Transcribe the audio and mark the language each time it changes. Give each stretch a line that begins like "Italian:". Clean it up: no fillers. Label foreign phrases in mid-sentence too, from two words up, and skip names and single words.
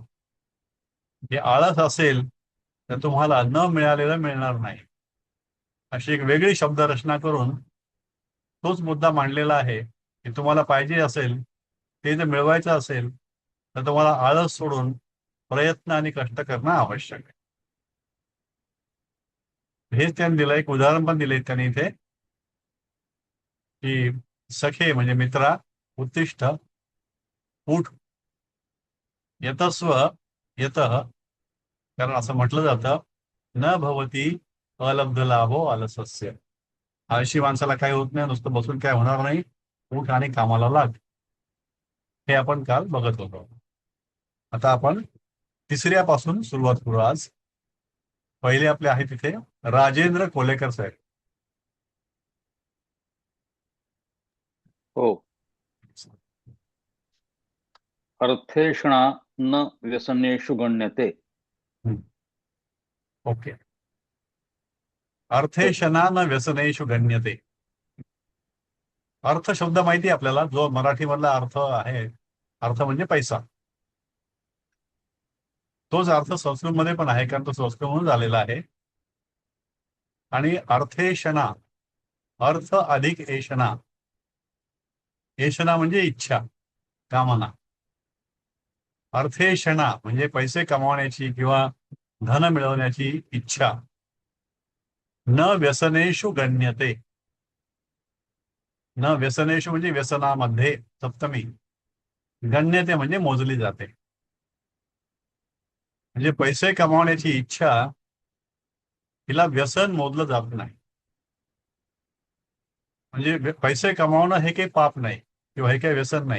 Marathi: हे आळस असेल तर तुम्हाला न मिळालेलं मिळणार नाही, अशी एक वेगळी शब्दरचना करून तोच मुद्दा मांडलेला आहे की तुम्हाला पाहिजे असेल, ते जर मिळवायचं असेल तर तुम्हाला आळस सोडून प्रयत्न आणि कष्ट करणं आवश्यक आहे. हेच त्यांनी दिलं. एक उदाहरण पण दिले त्यांनी इथे की सखे म्हणजे मित्रा,
Sanskrit: उत्तिष्ठ, उठ, यतस्व यतः.
Marathi: कारण असं म्हटलं जातं,
Sanskrit: न भवती अलब्ध लाभो आलसस्य.
Marathi: आळशी माणसाला काही होत नाही, नुसतं बसून काय होणार नाही. उठ आणि कामाला लाग. हे आपण काल बघत होतो. आता आपण तिसऱ्यापासून सुरुवात करू आज. पहिले आपले आहे तिथे राजेंद्र कोलेकर साहेब. हो.
Sanskrit: अर्थेषणा न व्यसनेषु गण्यते.
Marathi: ओके.
Sanskrit: अर्थेशना न व्यसनेषु गण्यते.
Marathi: अर्थ शब्द माहिती आहे आपल्याला, जो मराठीमधला अर्थ आहे. अर्थ म्हणजे पैसा. तोच अर्थ संस्कृतमध्ये पण आहे, कारण तो संस्कृतमधून झालेला आहे. आणि अर्थेशना, अर्थ अधिक एशना. एशना म्हणजे इच्छा, कामना. अर्थेशना म्हणजे पैसे कमावण्याची किंवा धन मिळवण्याची इच्छा.
Sanskrit: न व्यसनेषु गण्यते. न व्यसनेषु
Marathi: म्हणजे व्यसनामध्ये, सप्तमी. गण्यते म्हणजे मोजली जाते. म्हणजे पैसे कमावण्याची इच्छा, हिला व्यसन मोजलं जात नाही. म्हणजे पैसे कमावणं हे काही पाप नाही, किंवा हे काही व्यसन नाही.